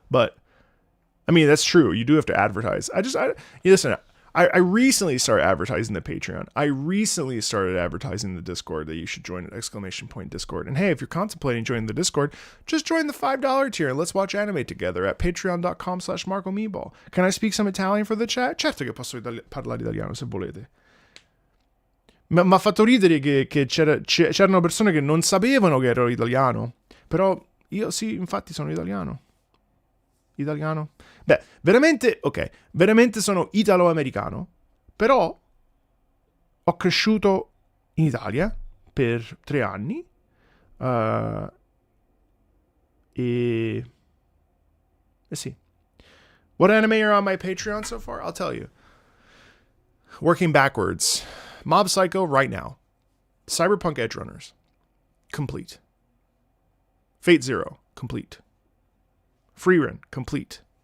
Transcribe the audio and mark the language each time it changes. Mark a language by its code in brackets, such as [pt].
[en] But I mean, that's true. You do have to advertise. Listen, I recently started advertising the Patreon. I recently started advertising the Discord that you should join at ! Discord. And hey, if you're contemplating joining the Discord, just join the $5 tier and let's watch anime together at patreon.com/MarcoMeeball. Can I speak some Italian for the chat? [it] Certo che posso parlare italiano se volete. Ma fatto ridere che c'erano persone che non sapevano che ero italiano. Però io sì, infatti sono italiano. Italiano? Beh, veramente, ok, veramente sono italo-americano, però ho cresciuto in Italia per 3 anni e sì. [en] What anime are on my Patreon so far? I'll tell you. Working backwards. Mob Psycho right now. Cyberpunk Edge Runners. Complete. Fate Zero. Complete. Freerun. Complete.